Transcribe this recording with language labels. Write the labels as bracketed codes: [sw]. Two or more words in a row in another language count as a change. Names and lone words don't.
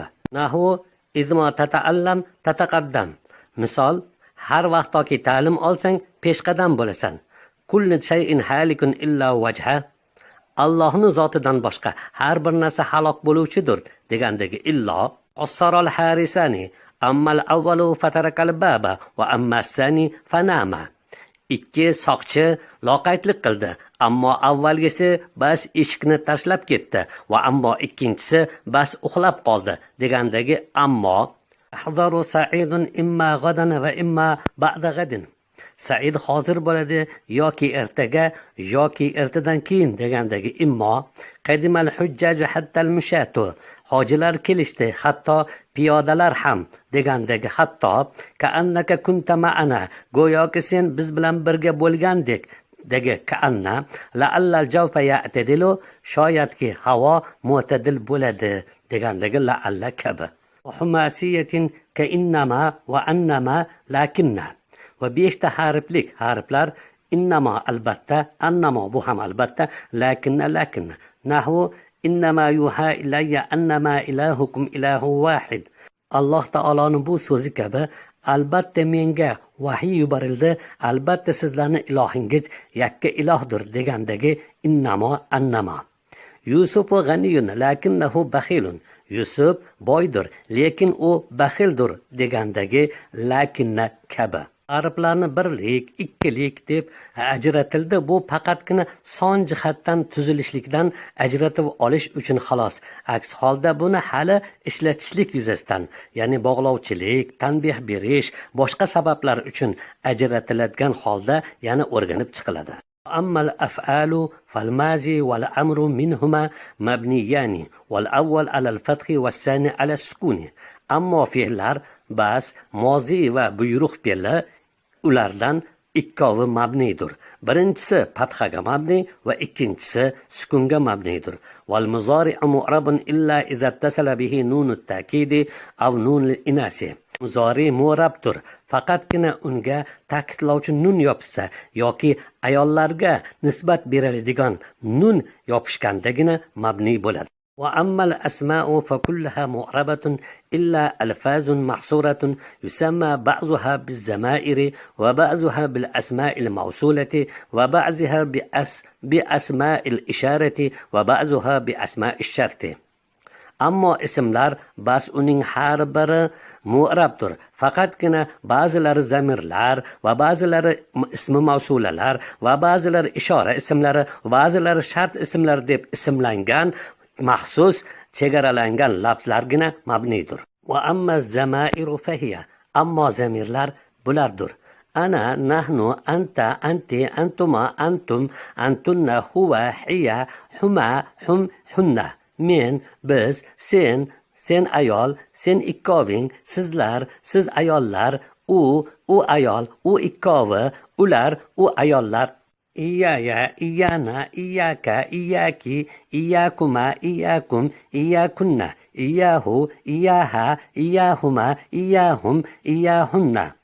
[ar] نحو إذما تتعلم تتقدم. [uz] Misol, har vaqtoki ta'lim olsang peshqadam bo'lasan. [ar] كل شيء هالك إلا وجهه. [uz] Allohning zotidan boshqa har bir narsa halok bo'luvchidir degandagi illo. [ar] قصر الحارسان أما الأول فترك الباب وأما الثاني فنام. [uz] Ikki soqchi loqaydlik qildi, ammo avvalgisi bas eshikni tashlab ketdi va ammo ikkinchisi bas uxlab qoldi degandagi ammo. [ar] يحضر سعيد إما غدا وإما بعد غد. [uz] Said hozir bo'ladi yoki ertaga yoki ertadan keyin degandagi immo. [ar] قدم الحجاج حتى المشاة. [uz] Hojilar kelishdi, hatto piyodalar ham degandagi hatto. [ar] كأنك كنت معنا, [uz] go'yoki sen biz bilan birga bo'lgandek degi ka'anna. [ar] لعل الجو يعتدل, [uz] shoyatki havo mu'tadil bo'ladi degandagi la'alla kabi. [ar] خماسية كإنما وأنما لكن. [uz] Va 5 ta harflar innama albatta, annama bu ham albatta, lakinna. [ar] نحو إنما يوحى إلي أنما إلهكم إله واحد. [uz] Alloh taoloning bu so'zi kabi, albatta menga vahiy yuborildi, albatta sizlarning ilohingiz yakka ilohdir degandagi [ar] إنما أنما. يوسف غني لكنه بخيل. [uz] Yusuf boydir, lekin u baxildir degandagi lakinna kabi. Harflarni birlik, ikkilik deb ajratildi. Bu faqatgina son jihatdan tuzilishlikdan ajratib olish uchun xolos. Aks holda buni hali ishlatishlik yuzasidan, ya'ni bog'lovchilik, tanbeh berish, boshqa sabablar uchun ajratiladigan holda yana o'rganib chiqiladi. [ar] أما الأفعال فالماضي والأمر منهما مبنيان والأول على الفتح والثاني على السكون. [uz] Ammo fe'llar bas, mozi va buyruq fe'li ulardan ikkovi mabnidir. Birinchisi fathaga mabni va ikkinchisi sukunga mabnidir. [ar] والمضارع معرب إلا إذا اتصل به نون التوكيد أو نون الإناث. [uz] Muzori mu'rabdir, faqatgina unga ta'kidlovchi nun yopishsa yoki ayollarga nisbat beriladigan nun yopishgandagina mabni bo'ladi. [ar] وأما الأسماء فكلها معربة إلا ألفاظ محصورة يسمى بعضها بالزمائر وبعضها بالأسماء الموصولة وبعضها بأسماء الإشارة وبعضها بأسماء الشرط. [uz] أما اسمlar bas uning har biri mu'rabdir. Faqatgina ba'zilari zamirlar va ba'zilari ismi mavsulalar va ba'zilari ishora ismlari va ba'zilari shart ismlar deb ismlangan maxsus chegaralangan lafzlargina mabnidir. [ar] وأما الضمائر فهي, [uz] ammo zamirlar bulardir. [ar] أنا نحن أنت أنتِ أنتما أنتم أنتن هو هي هما هم هن. [uz] Men, biz, sen ayol, sen ikkoving, sizlar, siz ayollar, u ayol, u ikkovi, ular, u ayollar. [ar] إياي إيانا إياك إياكِ إياكما إياكم إياكن إياه إياها إياهما إياهم إياهن.